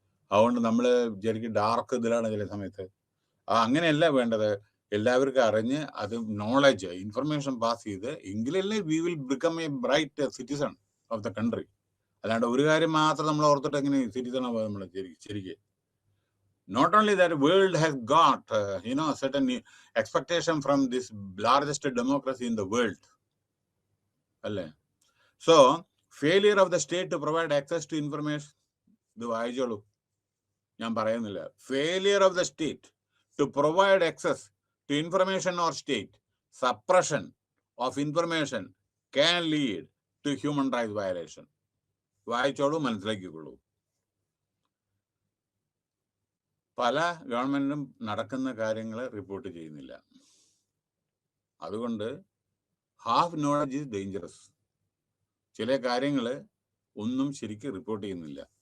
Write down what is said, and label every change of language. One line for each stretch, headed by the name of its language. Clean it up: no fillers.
Malayalam: അതുകൊണ്ട് നമ്മള് ശരിക്കും ഡാർക്ക് ഇതിലാണ് ചില സമയത്ത്. അങ്ങനെയല്ല വേണ്ടത്. എല്ലാവർക്കും അറിഞ്ഞ് അത് നോളജ് ഇൻഫർമേഷൻ പാസ് ചെയ്ത് എങ്കിലല്ലേ
English: We will become a bright citizen of the country.
Malayalam: അല്ലാണ്ട് ഒരു കാര്യം മാത്രം നമ്മൾ ഓർത്തിട്ട് എങ്ങനെ സിറ്റിസൺ ആവുക നമ്മൾ ശരിക്കും.
English: Not only that, world has got certain expectation from this largest democracy in the world. അല്ലേ? So failure of the state to provide access to information,
Malayalam: ഇത് വായിച്ചോളൂ, ഞാൻ പറയുന്നില്ല.
English: Failure of the state to provide access to information or state suppression of information can lead to human rights violation.
Malayalam: വായിച്ചോളൂ, മനസ്സിലാക്കിക്കോളൂ. പല ഗവൺമെന്റിനും നടക്കുന്ന കാര്യങ്ങൾ റിപ്പോർട്ട് ചെയ്യുന്നില്ല. അതുകൊണ്ട്
English: Half knowledge is dangerous.
Malayalam: ചില കാര്യങ്ങൾ ഒന്നും ശരിക്കും റിപ്പോർട്ട് ചെയ്യുന്നില്ല.